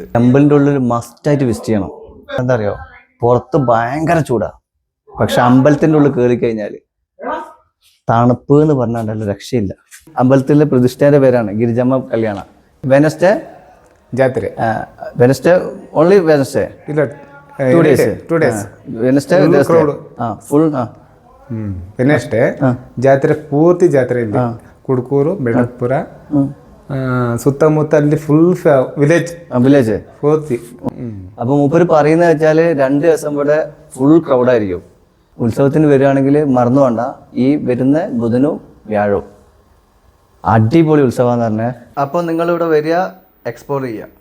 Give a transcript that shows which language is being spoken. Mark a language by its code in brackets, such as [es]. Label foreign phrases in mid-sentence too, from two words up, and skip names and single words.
[ml] ടെമ്പിളിൻ്റെ ഉള്ളിൽ മസ്റ്റായിട്ട് വിസിറ്റ് ചെയ്യണം. എന്താ അറിയോ, പുറത്ത് ഭയങ്കര ചൂടാ, പക്ഷെ അമ്പലത്തിൻ്റെ ഉള്ളിൽ കയറി കഴിഞ്ഞാൽ തണുപ്പ് എന്ന് പറഞ്ഞാൽ രക്ഷയില്ല. അമ്പലത്തിലെ പ്രതിഷ്ഠേൻ്റെ പേരാണ് ഗിരിജമ്മ കല്യാണ. വെനസ്ഡേ [kn] ಜಾತ್ರೆ. [en] Wednesday only Wednesday, [kn] ಇಲ್ಲ [en] 2 days. Wednesday full. [kn] ವೆನಸ್ಡೇ ಜಾತ್ರೆ ಪೂರ್ತಿ ಜಾತ್ರೆ ಇಲ್ಲಿ ಕುಡ್ಕೂರು ಬೆಳಗ್ಪುರ ಸುತ್ತಮುತ್ತ ಅಲ್ಲಿ ಫುಲ್ വില്ലേജ് ಪೂರ್ತಿ. [ml] അപ്പോൾ മൂപ്പര് പറയുന്നത് വെച്ചാൽ 2 ദിവസം ഇവിടെ ഫുൾ ക്രൗഡായിരിക്കും. ഉത്സവത്തിന് വരികയാണെങ്കിൽ മറന്നു വേണ്ട, ഈ വരുന്ന ബുധനും വ്യാഴവും അടിപൊളി ഉത്സവം എന്ന് പറഞ്ഞാൽ. അപ്പോൾ നിങ്ങളിവിടെ വരിക, എക്സ്പ്ലോർ ചെയ്യുക.